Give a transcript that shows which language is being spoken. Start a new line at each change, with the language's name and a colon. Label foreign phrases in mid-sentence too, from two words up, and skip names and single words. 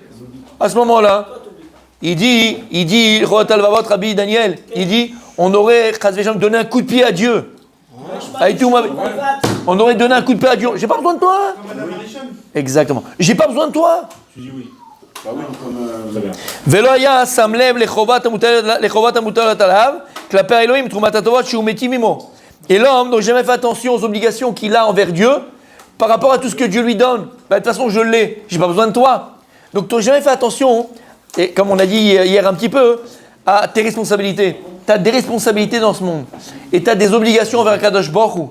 French: À ce moment-là, il dit, Rabbi Daniel, il dit, on aurait donné un coup de pied à Dieu. On aurait donné un coup de pied à Dieu. J'ai pas besoin de toi. Exactement. J'ai pas besoin de toi. Tu dis oui. Bah oui, comme vous avez.
Hebrew: ולא היה שם לב לחובת המוטלת עליו כלפי האלוהים תרומת הטובות שהוא מיטיב עמו.
French: Et l'homme n'a jamais fait attention aux obligations qu'il a envers Dieu par rapport à tout ce que Dieu lui donne. De toute façon, je l'ai, j'ai pas besoin de toi. Donc tu n'as jamais fait attention, et comme on a dit hier un petit peu, à tes responsabilités. Tu as des responsabilités dans ce monde. Et tu as des obligations envers
Hebrew: הקדוש ברוך הוא.